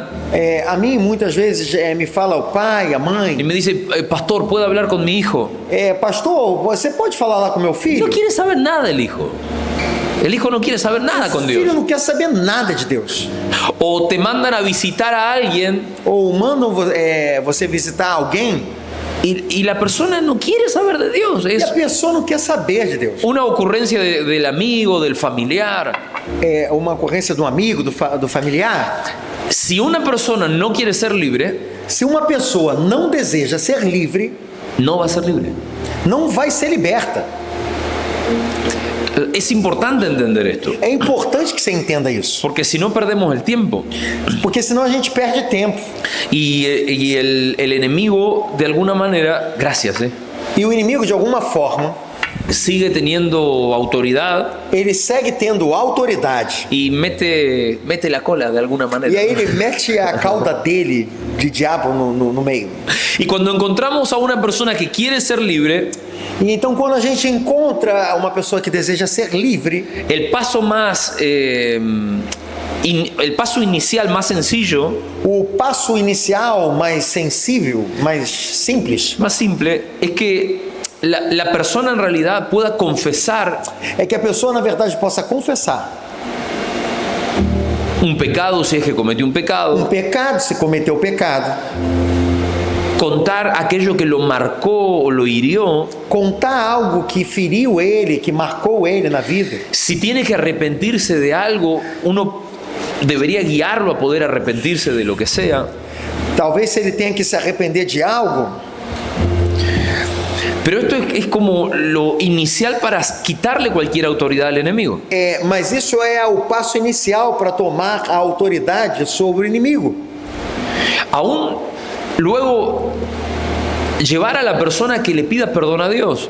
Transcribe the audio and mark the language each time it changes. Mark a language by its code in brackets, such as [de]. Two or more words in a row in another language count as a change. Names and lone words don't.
[pt] A mim, muitas vezes, me fala o pai, a [es] y [pt] mãe, [es] me dice, pastor, ¿puedo hablar con mi hijo? [pt] pastor, você pode falar lá com meu filho? [es] No quiere saber nada el hijo. El hijo no quiere saber nada [pt] O [es] con [pt] filho [es] Dios. [pt] não quer saber nada de Deus. [es] O te mandan a visitar a alguien [pt] Ou mandam você visitar alguém [es] y la persona no quiere saber de Dios. [pt] e [es] Es [pt] a pessoa não quer saber de Deus. [es] una ocurrencia del amigo, del familiar. [pt] É uma ocorrência do amigo, do familiar. [es] Si una persona no quiere ser libre, [pt] Se uma pessoa não deseja ser livre, [es] no va a ser libre. [pt] não vai ser liberta. [es] Es importante entender esto, [pt] É importante que você entenda isso, [es] porque si no perdemos el tiempo. [pt] porque senão a gente perde tempo. [es] Y el enemigo, de alguna manera, gracias, [pt] E o inimigo, de alguma forma, [es] sigue teniendo autoridad [pt] ele segue tendo autoridade. [es] y mete la cola de alguna manera. [pt] E aí ele mete a cauda dele de diabo no meio. [es] Y cuando encontramos a una persona que quiere ser libre, [pt] E então, quando a gente encontra uma pessoa que deseja ser livre, [es] el paso el paso inicial más sencillo, [pt] o passo inicial mais sensível, mais simples, [es] más simple, es que la persona en realidad pueda confesar [pt] é que a pessoa, na verdade, possa confessar [es] un pecado si es que cometió un pecado, [pt] pecado, se cometeu pecado, [es] contar aquello que lo marcó o lo hirió. [pt] contar algo que feriu ele, que marcou ele na vida. [es] Si tiene que arrepentirse de algo, uno debería guiarlo a poder arrepentirse de lo que sea. [pt] Talvez se ele tenha que se arrepender de algo, [es] Pero esto es como lo inicial para quitarle cualquier autoridad al enemigo. [pt] mas isso é o passo inicial para tomar a autoridade sobre o inimigo. [es] Aún luego llevar a la persona que le pida perdón a Dios.